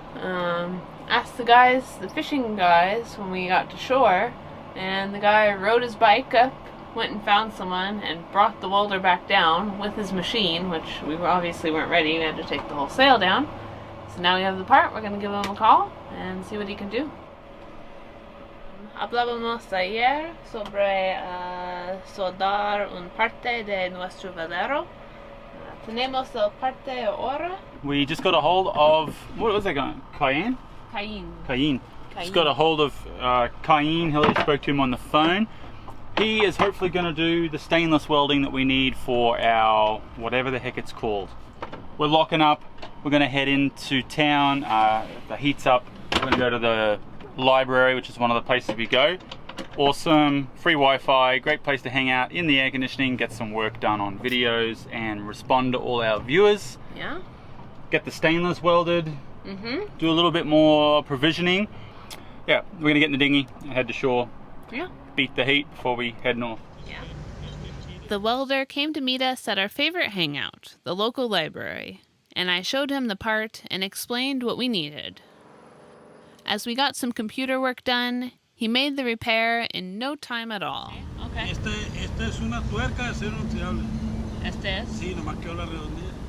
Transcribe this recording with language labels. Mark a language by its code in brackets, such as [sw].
[en] Asked the guys, the fishing guys, when we got to shore. And the guy rode his bike up, went and found someone, and brought the welder back down with his machine, which we obviously weren't ready. We had to take the whole sail down. So now we have the part. We're going to give him a call and see what he can do. [es] Hablábamos ayer sobre soldar un parte de nuestro velero. Tenemos el parte ahora. [en] We just got a hold of, what was that going? Cayenne? Cayenne. Just got a hold of Cayenne. Hilary spoke to him on the phone. He is hopefully going to do the stainless welding that we need for our, whatever the heck it's called. We're locking up. We're going to head into town. The heat's up. We're going to go to the library, which is one of the places we go. Awesome, free Wi-Fi, great place to hang out in the air conditioning, get some work done on videos and respond to all our viewers. Yeah. Get the stainless welded, do a little bit more provisioning. Yeah, we're gonna get in the dinghy and head to shore. Yeah. Beat the heat before we head north. Yeah. The welder came to meet us at our favorite hangout, the local library, and I showed him the part and explained what we needed. As we got some computer work done, he made the repair in no time at all. Okay. [es] Esta es una tuerca de acero inoxidable. Este es? Sí, nomás quedó la redondilla.